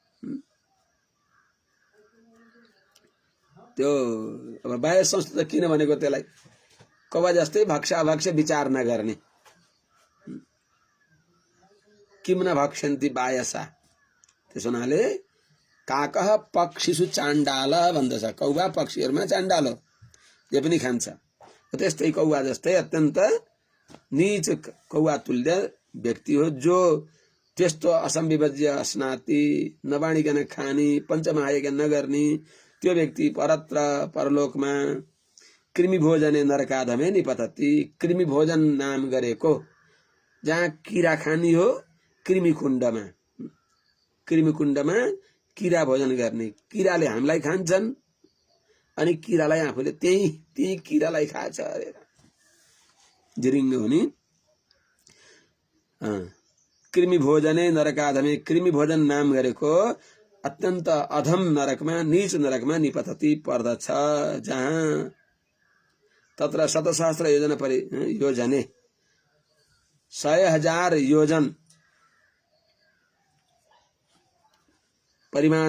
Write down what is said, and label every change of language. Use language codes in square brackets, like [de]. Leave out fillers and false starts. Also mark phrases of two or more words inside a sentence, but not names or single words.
[ne] त्यो अब बाह्य संस्था त किन भनेको त्यसलाई? कौवा जस्तै भक्ष्य अभक्ष्य विचार नगर्ने। [sa] किम न भक्ष्यन्ति बायसा, [ne] त्यसो हुनाले [sa] काकः पक्षिषु चाण्डाल भन्दछ। [ne] कौवा पक्षीहरूमा चाण्डाल हो, जे पनि खान्छ। त्यस्तै कौवा जस्तै अत्यन्त नीच कौवा तुल्य व्यक्ति हो जो त्यस्तो [sa] असंविभज्य अस्नाति [ne] नबाँडिकन खाने, पञ्चमहायज्ञ नगर्ने त्यो व्यक्ति परत्र परलोकमा [sa] कृमि भोजने नरकाधमे निपतति। [ne] कृमि भोजन नाम गरेको जहाँ किरा खानी हो, कृमि कुण्डमा किरा भोजन गर्ने। किराले हामीलाई खान्छन् अनि किरालाई आफूले त्यही किरालाई खान्छ अरे जिरिङ्ग हुने। [sa] कृमि भोजने नरकाधमे, [ne] कृमि भोजन नाम गरेको अत्यन्त अधम नरकमा, नीच नरकमा निपतति पर्दछ। [sa] जहाँ तत्र 7,000 योजने 100,000 योजन परिमाण